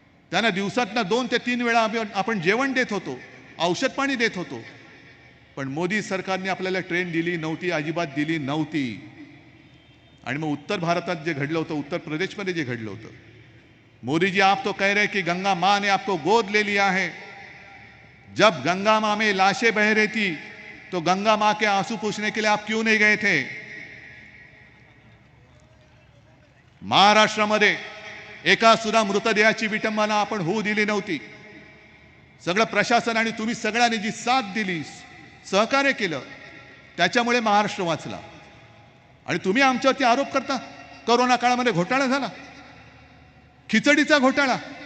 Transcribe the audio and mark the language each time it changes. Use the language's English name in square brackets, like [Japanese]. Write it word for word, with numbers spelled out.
[Marathi] त्यांना दिवसातनं दोन ते तीन वेळा आम्ही- आपण जेवण देत होतो, औषध पाणी देत होतो. पण मोदी सरकारने आपल्याला ट्रेन दिली नव्हती, अजिबात दिली नव्हती. आणि मग उत्तर भारतात जे घडलं होतं, [Hindi] उत्तर प्रदेशमध्ये जे घडलं होतं, मोदी जी आप तो कह रहे कि गंगा माँ ने आपको गोद ले लिया है. जब गंगा माँ में लाशें बह रही थी तो गंगा माँ के आंसू पूछने के लिए आप क्यों नहीं गए थे? [Marathi] महाराष्ट्रामध्ये एका सुद्धा मृतदेहाची विटंबना आपण होऊ दिली नव्हती. सगळं प्रशासन आणि तुम्ही सगळ्यांनी जी साथ दिली, सहकार्य केलं, त्याच्यामुळे महाराष्ट्र वाचला. आणि तुम्ही आमच्यावरती आरोप करता कोरोना काळामध्ये घोटाळा झाला, खिचडीचा घोटाळा.